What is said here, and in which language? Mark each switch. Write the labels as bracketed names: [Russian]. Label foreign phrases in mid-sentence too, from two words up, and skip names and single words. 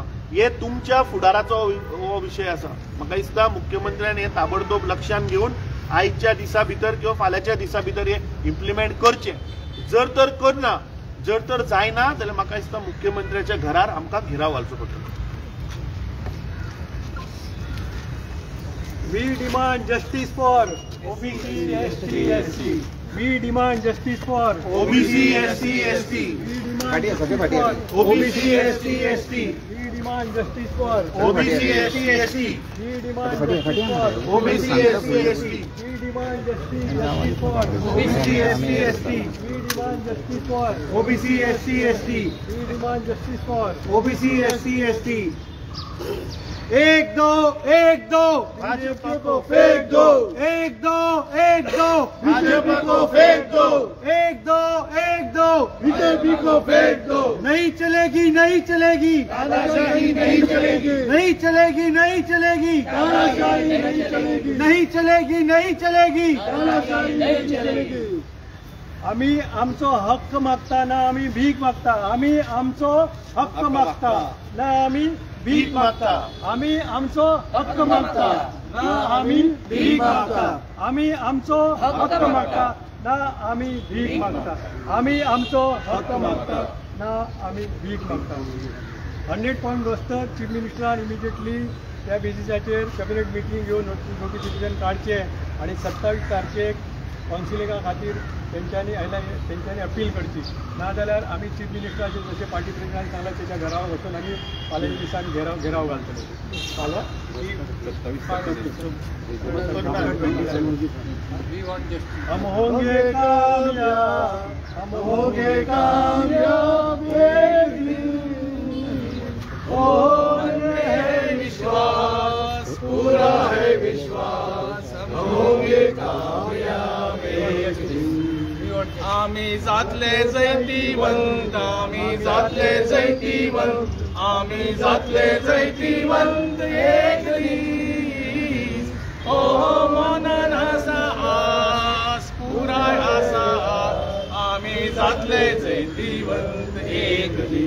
[Konkani] हे तुमच्या फुडाराचो हो विशय आसा. म्हाका दिसता मुख्यमंत्र्यान हे ताबडतोब लक्षात घेवन आयच्या दिसा भितर किंवा फाल्यांच्या दिसा भितर हे इम्प्लिमेंट करचे. जर तर करना, जर तर जायना जाल्यार म्हाका दिसता मुख्यमंत्र्याच्या घरार आमकां घेराव घालचो पडटलो. [English] We demand justice for OBC, ST, SC. We demand justice for OBC, SC, ST. We demand justice for OBC, SC, ST. We demand justice for OBC, SC, ST. We demand justice for OBC, SC, ST. We demand justice for OBC, SC, ST. We demand justice for OBC, SC, ST. We demand justice for OBC, SC, ST. [Hindi] एक दो भाजपा को फेंक दो. एक दो भाजपा को फेंक दो. एक दो बीजेपी को फेंक दो. नहीं चलेगी तानाशाही नहीं चलेगी. नहीं चलेगी तानाशाही नहीं चलेगी. तानाशाही नहीं चलेगी. [Konkani] आम्ही आमचो हक्क मागता ना आम्ही भीक मागता. आम्ही आमचो हक्क मागता ना आम्ही भीक मागता. आम्ही आमचो हक्क मागता ना आम्ही भीक मागता. आम्ही आमचो हक्क मागता ना आम्ही भीक मागता. आम्ही आमचो हक्क मागता ना आम्ही भीक मागता. 100% [English] roster chief ministeran immediately [Konkani] त्या बेसिसाचेर [English] cabinet meeting [Konkani] घेवन नोटिफिकेशन काडचे आणि 27 तारखेक कावन्सिलिंगा खातीर तेंच्यांनी अपील करची. नाजाल्यार आमी [English] chief ministerache [Konkani] जशे [English] party presidentan [Konkani] सांगला तेच्या घरावर वचून आमी फाल्यांच्या दिसांनी घेराव घालतले. [Hindi] हम होंगे कामयाब [Konkani] विश्वास आम्ही जातले जैतिवंत, आम्ही जातले जैतिवंत, आम्ही जातले जैतिवंत एक दीस. ओ मनन आसा आस पुराय आसा, आम्ही जातले जैतिवंत एक दीस.